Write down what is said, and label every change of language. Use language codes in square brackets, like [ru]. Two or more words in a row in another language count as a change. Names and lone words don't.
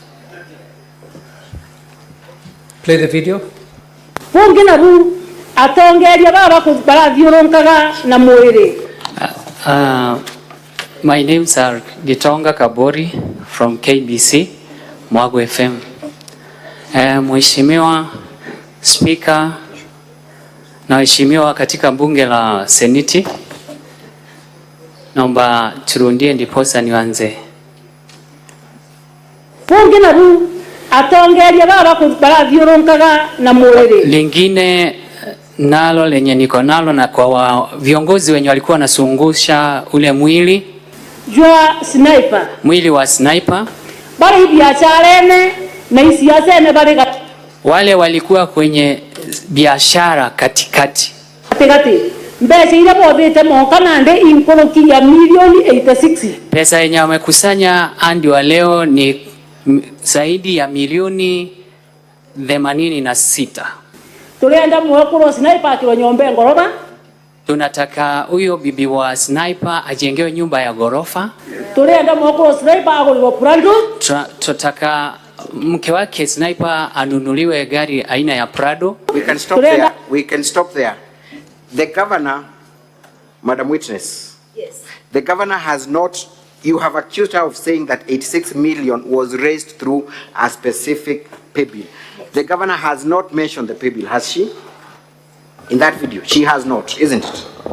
[en] Play the video. [mer] Fungina bu atongeria baba ko barathiuronkaga na mwiri. [en] My names are Gitonga Kabori from KBC, Mwago FM. [sw] Mheshimiwa Speaker na waheshimiwa katika bunge la Seneti, naomba turundie ndiposa nianze. [mer] Fungina bu atongeria baba ko barathiuronkaga na mwiri. [sw] Lingine nalo lenye niko nalo na kwa viongozi wenye walikuwa nasungusha ule mwili [mer] jwa sniper [sw] wa sniper [mer] bari biashara ene na isiasa ene bari [sw] wale walikuwa kwenye biashara katikati. Pesa yenye wamekusanya hadi wa leo ni zaidi ya milioni 86. Tunataka huyo bibi wa sniper ajengewe nyumba ya ghorofa. Tunataka mke wake sniper anunuliwe gari aina ya Prado. [en] We can stop there. We can stop there. The governor, Madam Witness. Yes. The governor has not, you have accused her of saying that 86 million was raised through a specific pay bill. The governor has not mentioned the pay bill, has she? In that video, she has not, isn't it?